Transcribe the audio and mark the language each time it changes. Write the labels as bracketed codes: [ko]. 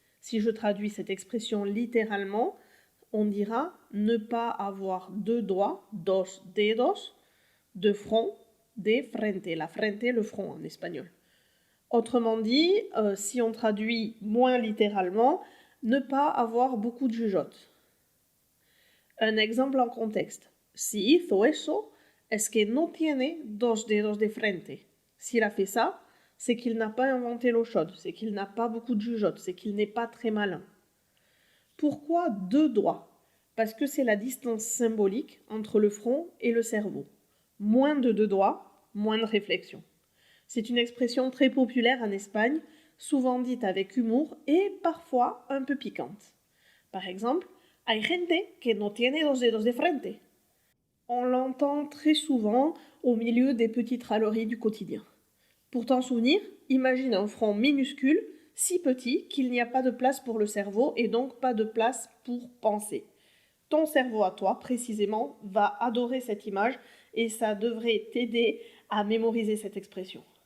[fr] Si je traduis cette expression littéralement, on dira ne pas avoir deux doigts, [es] dos dedos, [fr] de front, [es] de frente. La frente, [fr] le front en espagnol. Autrement dit, si on traduit moins littéralement, ne pas avoir beaucoup de jugeotes. Un exemple en contexte. [es] Si hizo eso, es que no tiene dos dedos de frente. [fr] S'il a fait ça, c'est qu'il n'a pas inventé l'eau chaude, c'est qu'il n'a pas beaucoup de jugeotes, c'est qu'il n'est pas très malin. Pourquoi deux doigts ? Parce que c'est la distance symbolique entre le front et le cerveau. Moins de deux doigts, moins de réflexion. C'est une expression très populaire en Espagne, souvent dite avec humour et parfois un peu piquante. Par exemple, [es] hay gente que no tiene dos dedos de frente. [fr] On l'entend très souvent au milieu des petites râleries du quotidien. Pour t'en souvenir, imagine un front minuscule, si petit qu'il n'y a pas de place pour le cerveau et donc pas de place pour penser. Ton cerveau à toi, précisément, va adorer cette image et ça devrait t'aider à mémoriser cette expression.